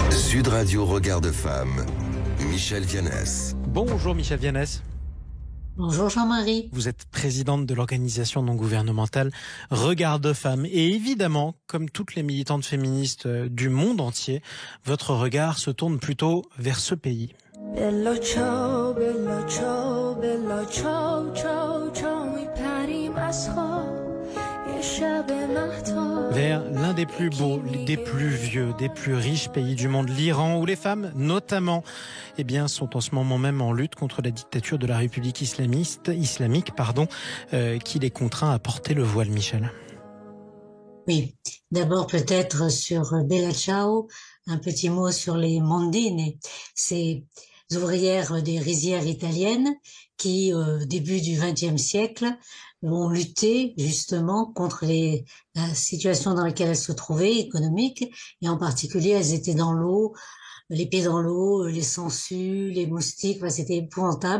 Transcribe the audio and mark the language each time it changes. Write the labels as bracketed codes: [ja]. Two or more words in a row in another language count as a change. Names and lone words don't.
[fr] Sud Radio Regard de Femme, Michèle Vianès. Bonjour Michèle Vianès. Bonjour Jean-Marie. Vous êtes présidente de l'organisation non gouvernementale Regard de Femme. Et évidemment, comme toutes les militantes féministes du monde entier, votre regard se tourne plutôt vers ce pays. [it] Bello ciao, bello ciao, bello ciao, ciao, ciao, [fa] میپریم از خواب یه شب مهتاب. [fr] Vers l'un des plus beaux, des plus vieux, des plus riches pays du monde, l'Iran, où les femmes, notamment, sont en ce moment même en lutte contre la dictature de la République islamique, qui les contraint à porter le voile, Michèle. Oui, d'abord peut-être sur Bella Ciao, un petit mot sur les mondine, ces ouvrières des rizières italiennes qui, au début du XXe siècle, ont lutté justement contre la situation dans laquelle elles se trouvaient, économique, et en particulier elles étaient dans l'eau, les pieds dans l'eau, les sangsues, les moustiques, c'était épouvantable.